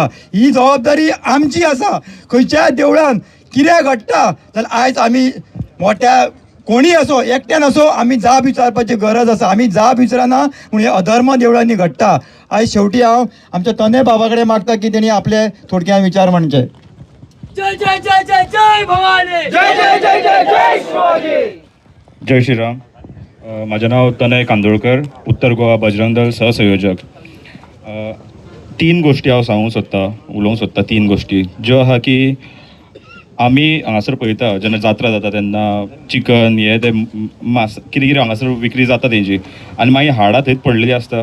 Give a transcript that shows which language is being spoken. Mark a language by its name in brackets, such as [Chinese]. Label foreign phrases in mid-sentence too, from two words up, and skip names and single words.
[Konkani] ही जबाबदारी आमची आसा. खंयच्याय देवळान कितें घडटा जाल्यार आयज आमी मोठ्या कोणी असो एकट्यान असो आमी जाप विचारपाची गरज आसा. आमी जाप विचारना म्हूण हे अधर्म देवळांनी घडटा. आयज शेवटी हांव आमच्या तने बाबा कडेन मागता की तेणी आपले थोडक्यान विचार म्हणचे. [Marathi] जय जय जय जय जय भवानी. जय जय जय जय जय शिवाजी. जय श्रीराम. माझे नाव तनय कांदोळकर, उत्तर गोवा बजरंग दल सहसंयोजक. [Konkani] 3 गोष्टी हांव सांगूंक सोदता, उलोवंक सोदता. 3 गोष्टी ज्यो आहा की आमी हांगासर पळयता जेन्ना जात्रा जाता तेन्ना चिकन हे ते मास कितें कितें हांगासर विक्री जाता तेंची आनी मागीर हाडां थंयच पडलेली आसता.